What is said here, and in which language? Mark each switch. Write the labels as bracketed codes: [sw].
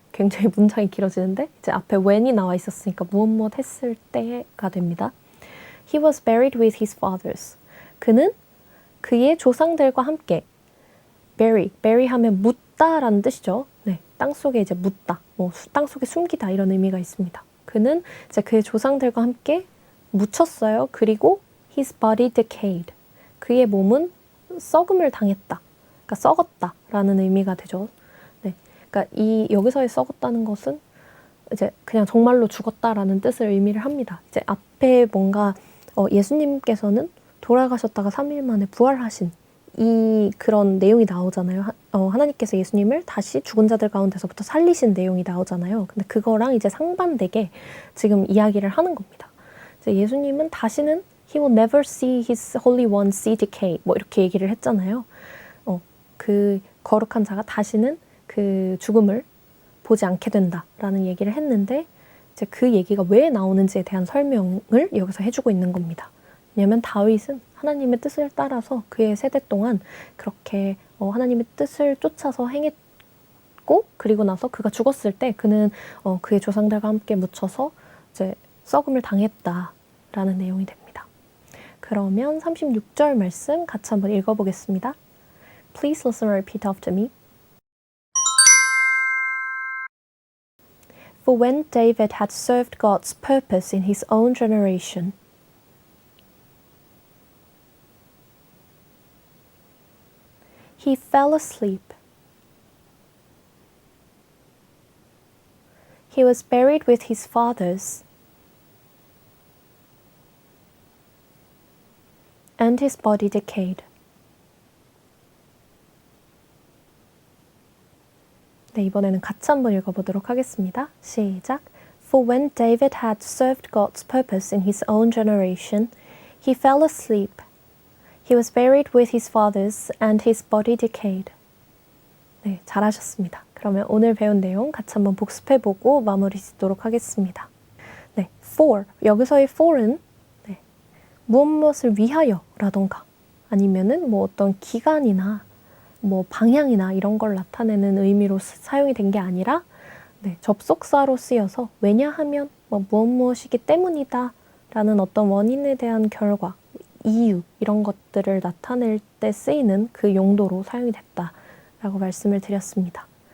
[ko] 굉장히 문장이 길어지는데 이제 앞에 when이 나와 있었으니까 무엇 했을 때가 됩니다. [en] He was buried with his fathers. [ko] 그는 그의 조상들과 함께 bury 하면 묻다라는 뜻이죠. 네, 땅속에 이제 묻다, 뭐 땅속에 숨기다 이런 의미가 있습니다. 그는 이제 그의 조상들과 함께 묻혔어요. 그리고 [en] his body decayed. [ko] 그의 몸은 썩음을 당했다, 그러니까 썩었다라는 의미가 되죠. 네, 그러니까 여기서의 썩었다는 것은 이제 그냥 정말로 죽었다라는 뜻을 의미를 합니다. 이제 앞에 뭔가 예수님께서는 돌아가셨다가 3일 만에 부활하신 그런 내용이 나오잖아요. 하나님께서 예수님을 다시 죽은 자들 가운데서부터 살리신 내용이 나오잖아요. 근데 그거랑 이제 상반되게 지금 이야기를 하는 겁니다. 예수님은 다시는 [en] He will never see his holy one see decay, [ko] 뭐 이렇게 얘기를 했잖아요. 그 거룩한 자가 다시는 그 죽음을 보지 않게 된다라는 얘기를 했는데 이제 그 얘기가 왜 나오는지에 대한 설명을 여기서 해주고 있는 겁니다. 왜냐하면 다윗은 하나님의 뜻을 따라서 그의 세대 동안 그렇게 하나님의 뜻을 쫓아서 행했고, 그리고 나서 그가 죽었을 때 그는 그의 조상들과 함께 묻혀서 이제 썩음을 당했다라는 내용이 됩니다. 그러면 36절 말씀 같이 한번 읽어보겠습니다. [en] Please listen and repeat after me. For when David had served God's purpose in his own generation, he fell asleep. He was buried with his fathers, and his body decayed. [ko] 네, 이번에는 같이 한번 읽어보도록 하겠습니다. 시작. [en] For when David had served God's purpose in his own generation, he fell asleep. He was buried with his fathers, and his body decayed. [ko] 네, 잘하셨습니다. 그러면 오늘 배운 내용 같이 한번 복습해보고 마무리 짓도록 하겠습니다. 네, for, 여기서의 for은 무엇을 위하여라던가 아니면은 뭐 어떤 기간이나 뭐 방향이나 이런 걸 나타내는 의미로 사용이 된 게 아니라 접속사로 쓰여서 왜냐하면 뭐 무엇이기 때문이다 라는 어떤 원인에 대한 결과, 이유 이런 것들을 나타낼 때 쓰이는 그 용도로 사용이 됐다라고 말씀을 드렸습니다.